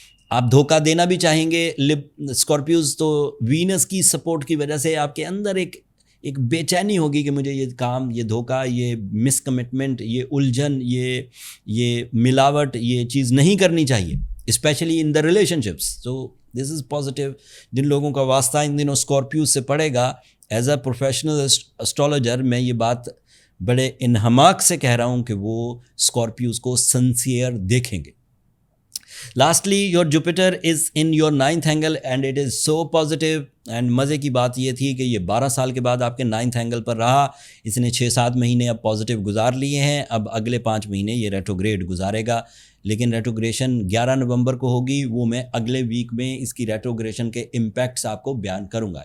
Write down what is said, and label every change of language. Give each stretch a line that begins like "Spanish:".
Urdu: آپ دھوکہ دینا بھی چاہیں گے اسکارپیوز, تو وینس کی سپورٹ کی وجہ سے آپ کے اندر ایک بے چینی ہوگی کہ مجھے یہ کام, یہ دھوکہ, یہ مس کمٹمنٹ, یہ الجھن, یہ ملاوٹ, یہ چیز نہیں کرنی چاہیے,
English: Especially in the relationships. So this is positive.
Urdu: جن لوگوں کا واسطہ ان دنوں اسکارپیوز سے پڑے گا,
English: as a professional astrologer
Urdu: میں یہ بات بڑے انہماک سے کہہ رہا ہوں کہ وہ اسکارپیوز کو سنسیئر دیکھیں گے.
English: Lastly, your Jupiter is in your 9th angle and it is so positive.
Urdu: And مزے کی بات یہ تھی کہ یہ 12 سال کے بعد آپ کے 9th اینگل پر رہا. اس نے 6-7 مہینے اب پازیٹیو گزار لیے ہیں. اب اگلے 5 مہینے یہ ریٹروگریڈ گزارے گا, لیکن ریٹروگریشن 11 نومبر کو ہوگی. وہ میں اگلے ویک میں اس کی ریٹروگریشن کے امپیکٹس آپ کو بیان کروں گا.